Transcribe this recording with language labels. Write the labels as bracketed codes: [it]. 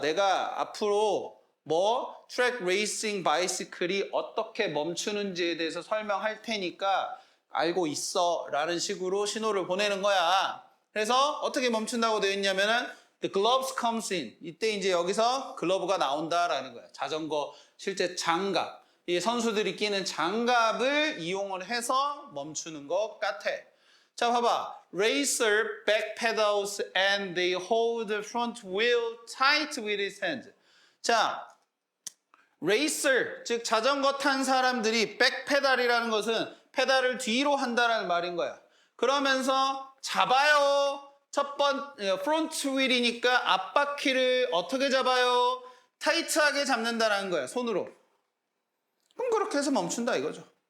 [ko] 내가 앞으로 뭐 트랙 레이싱 바이시클이 어떻게 멈추는지에 대해서 설명할 테니까 알고 있어 라는 식으로 신호를 보내는 거야. 그래서 어떻게 멈춘다고 되어 있냐면은 [en] the gloves comes in. [ko] 이때 이제 여기서 글러브가 나온다라는 거야. 자전거 실제 장갑. 이 선수들이 끼는 장갑을 이용을 해서 멈추는 것 같아. 자, 봐봐. [en] Racer backpedals and they hold the front wheel tight with his hands. [ko] 자, 레이서, 즉 자전거 탄 사람들이 백페달이라는 것은 페달을 뒤로 한다는 말인 거야. 그러면서 잡아요. 첫 번째 프론트 휠이니까 앞바퀴를 어떻게 잡아요? 타이트하게 잡는다는 거야. 손으로. 그럼 그렇게 해서 멈춘다 이거죠.